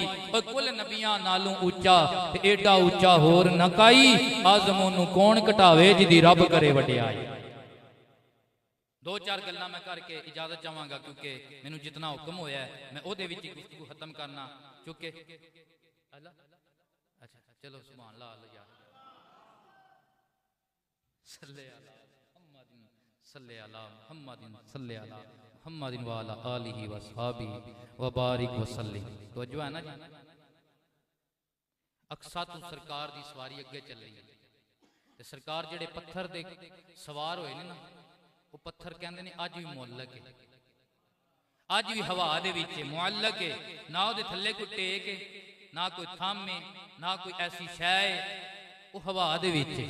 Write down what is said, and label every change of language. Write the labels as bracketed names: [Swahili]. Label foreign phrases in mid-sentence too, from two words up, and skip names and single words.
[Punjabi] اور کل نبیاں نالوں اُچا تے ایڈا اُچا ہور نہ کائی. اعظم اوہنوں کون گھٹاوے جدی رب کرے وڈیائی. دو چار گلاں میں کر کے اجازت چاہاں گا، کیونکہ مینوں جتنا حکم ہویا ہے میں اوہدے وچ ای گفتگو ختم کرنا. چکے اللہ اچھا چلو [Arabic] سبحان اللہ [Punjabi] یار [Arabic] صل علیٰ محمدٍ صل علیٰ محمدٍ صل علیٰ محمدٍ و علیٰ آلہ و صحبہ و بارک و سلم. [Punjabi] تو جو ہے نا جی، اقصیٰ تو سرکار دی سواری اگے چل رہی ہے تے سرکار جیہڑے پتھر دے سوار ہوئے نے نا، او پتھر کہندے نے اج وی معلق ہے، اج وی ہوا دے وچ معلق ہے. نہ اوہدے تھلے کوئی ٹیک ہے، نہ کوئی تھم ہے، نہ کوئی ایسی شے ہے، او ہوا دے وچ ہے.